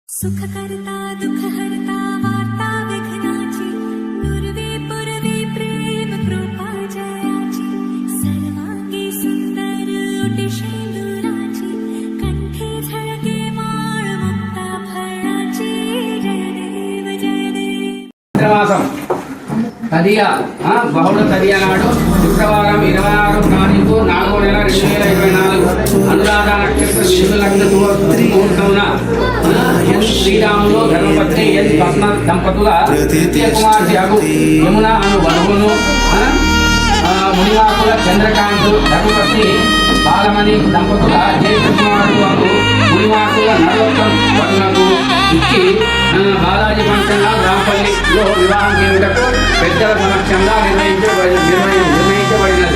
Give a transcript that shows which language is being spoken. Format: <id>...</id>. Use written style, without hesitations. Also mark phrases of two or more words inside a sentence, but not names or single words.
<mr>सुखकर्ता दुःखहर्ता वार्ता विघ्नाची नुरवी पुरवी प्रेम कृपा जयाची सर्वांगी सुंदर ओटी शेंदुराची कंठी झळके माळ मुक्ता फळाची जय देव जय देव</mr> <te>తదియా బహుళ తదియా నాడు శుక్రవారం 26 తారీఖు 4వ నెల 2024 అనురాధ నక్షత్ర శుభ లగ్న ముహూర్తమున శ్రీరాములు ధర్మపత్ని ఎన్ పద్మ దంపతుల ద్వితీయ కుమార్తె అగు యమున అను వధువును మునివాకుల చంద్రకాంతు ధర్మపత్ని బాలమణి దంపతుల జ్యేష్ఠ కుమారుడు అగు మునివాకుల నరోత్తం వధువులకు ఇచ్చి బాలాజీ పంచన రాంపల్లిలో వివాహం చేయుటకు పెద్దల సమక్షంగా నిర్ణయించబడినది.</te>